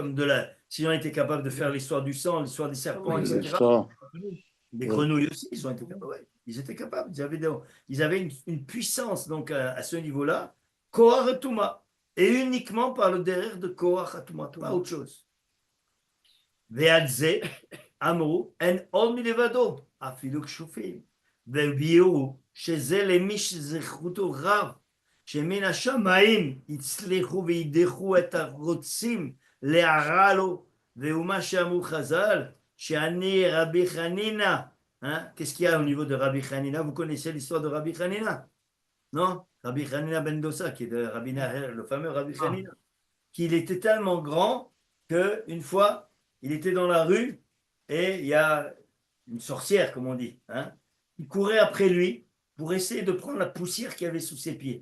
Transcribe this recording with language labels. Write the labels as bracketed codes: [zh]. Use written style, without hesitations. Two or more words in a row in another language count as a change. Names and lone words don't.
[fr] comme s'ils ont été capables de faire l'histoire du sang, l'histoire des serpents, etc. Ça, Les grenouilles aussi, ils ont été capables. Ouais, ils étaient capables. Ils avaient une puissance donc à ce niveau-là. [he] כוח הטומאה. [fr] Et uniquement par le derrière de [he] כוח הטומאה, [fr] pas autre chose. [he] ועל זה אמרו אין עוד מלבדו אפילו כשפים. והביאו שזה למי שזכותו רב, שמן השמיים הצליחו וידחו את הרוצים להרע לו, והוא מה שאמרו חז"ל, שאני רבי חנינא. [fr] Qu'est-ce qu'il y a au niveau de Rabbi Hanina? Vous connaissez l'histoire de Rabbi Hanina? Non? Rabbi Hanina ben Dosa, qui est de Rabbi Nahel, le fameux Rabbi Hanina, qu'il était tellement grand qu'une fois, il était dans la rue et il y a une sorcière, comme on dit, il courait après lui pour essayer de prendre la poussière qu'il y avait sous ses pieds.